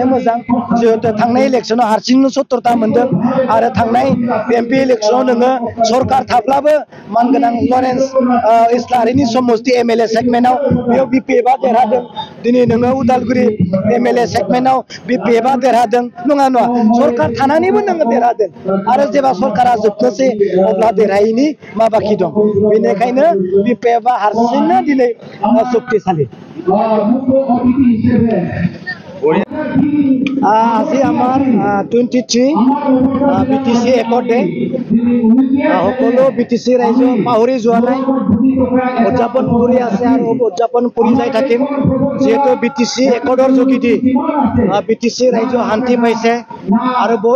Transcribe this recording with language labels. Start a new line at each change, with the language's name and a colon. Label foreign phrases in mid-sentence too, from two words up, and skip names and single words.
Bodo: मोजां जिहेतु थांनाय इलेक्सनाव हारसिंनो 70टा मोनदों आरो थांनाय MP इलेक्सनाव नोङो सरकार थाब्लाबो मानगोनां लरेन्स इस्लारिनि समस्ति MLA सेगमेन्टआव बेयाव BPF आ देरहादों दिनै नोङो उदालगुरि MLA सेगमेन्टआव BPF आ देरहादों नङा सरकार थानानैबो नोङो देरहादों आरो जेब्ला सरकारा जोबनोसै अब्ला देरहायैनि मा बाखि दं बेनिखायनो BPF आ हारसिंनो दिनै शक्तिशाली
Assamese: আজি আমাৰ 23 BTC একৰ্ড ডে সকলো BTC ৰাইজ পাহৰি যোৱা নাই উদযাপন কৰি আছে আৰু উদযাপন কৰি যাই থাকিম যেহেতু BTC একৰ্ডৰ যোগেদি BTC ৰাইজ শান্তি পাইছে আৰু বহুত